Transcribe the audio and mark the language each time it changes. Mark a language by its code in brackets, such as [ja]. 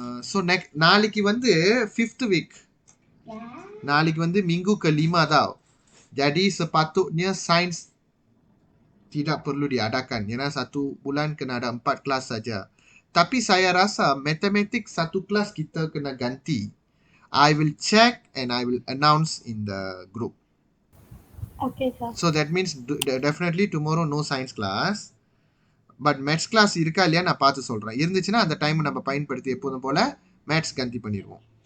[ta] So நாளைக்கு வந்து [en] 5th week. [ta] நாளைக்கு வந்து [ms] minggu kelima tau. Jadi sepatutnya sains tidak perlu diadakan. Karena 1 bulan kena ada 4 kelas saja. Tapi saya rasa matematik 1 kelas kita kena ganti. [en] I will check and I will announce in the group. Okay, sir. So that means definitely tomorrow no science class. But maths class [ta] இருக்கா இல்லையா நான் பார்த்து சொல்றேன். இருந்துச்சுன்னா அந்த time நம்ம பயன்படுத்தி எப்போதும் போல மேத்ஸ் கந்தி பண்ணிடுவோம்.